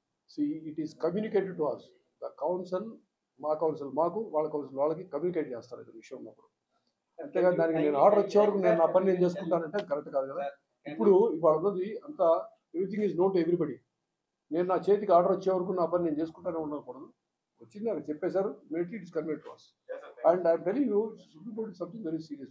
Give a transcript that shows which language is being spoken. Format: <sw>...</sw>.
<en>See, it is communicated to us.</en> <te>The council, మా council మాకు, వాళ్ళ కౌన్సిల్ వాళ్ళకి కమ్యూనికేట్ చేస్తారు ఈ విషయం ఉన్నప్పుడు. అంతేగా దానికి నేను ఆర్డర్ వచ్చే వరకు నేను నా పని నేను చేసుకుంటానంటే కరెక్ట్ కాదు కదా. ఇప్పుడు ఇవాళ ఉన్నది అంతా</te> <en>Everything is known to everybody.</en> <te>నేను నా చేతికి ఆర్డర్ వచ్చే వరకు నా పని నేను చేసుకుంటానే ఉండకూడదు. వచ్చింది అక్కడ చెప్పేశారు,</te> <en>It is convent to us. And I am telling you, Supreme Court is something very serious.</en>